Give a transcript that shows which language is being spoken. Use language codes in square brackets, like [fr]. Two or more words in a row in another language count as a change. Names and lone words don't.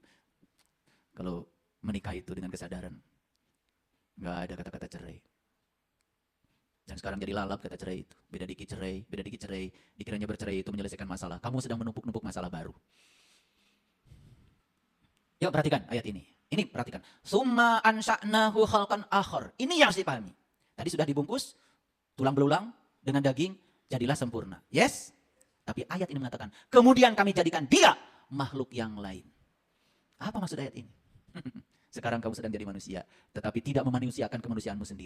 [id] Kalau menikah itu dengan kesadaran. Nggak ada kata-kata cerai. Dan sekarang jadi lalap kata cerai itu. Beda dikit cerai. Dikiranya bercerai itu menyelesaikan masalah. Kamu sedang menumpuk-numpuk masalah baru. Yuk perhatikan ayat ini. Ini perhatikan. [ar] ثم أنشأناه خلقا آخر. [id] Ini yang harus dipahami. Tadi sudah dibungkus. Tulang belulang dengan daging, jadilah sempurna. Yes? Tapi ayat ini mengatakan, kemudian kami jadikan dia makhluk yang lain. Apa maksud ayat ini? Sekarang kamu sedang jadi manusia, tetapi tidak memanusiakan kemanusiaanmu sendiri.